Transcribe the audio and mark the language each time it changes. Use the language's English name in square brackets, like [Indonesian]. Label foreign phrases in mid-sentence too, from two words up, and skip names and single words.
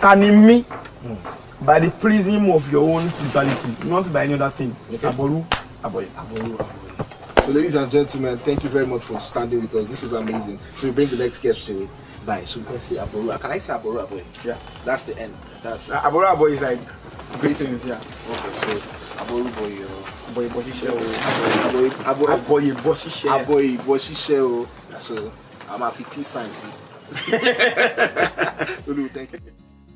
[English] Tanimi, by the prism of your own spirituality, not by any other thing. [Yoruba] Okay. Aboru, aboye. [English] So, ladies and gentlemen, thank you very much for standing with us. This was amazing. So we bring the next guest to bye. So we can say aboru. Can I say [Yoruba] aboru, aboye? [English] Yeah. That's the end. That's [Yoruba] aboru, aboye [English] is like great things. Yeah. Okay. So aboru boy. [Yoruba] Aboye boshishe. Aboye boshishe. Aboye boshishe. [English] So I'm happy peace signs. Thank you.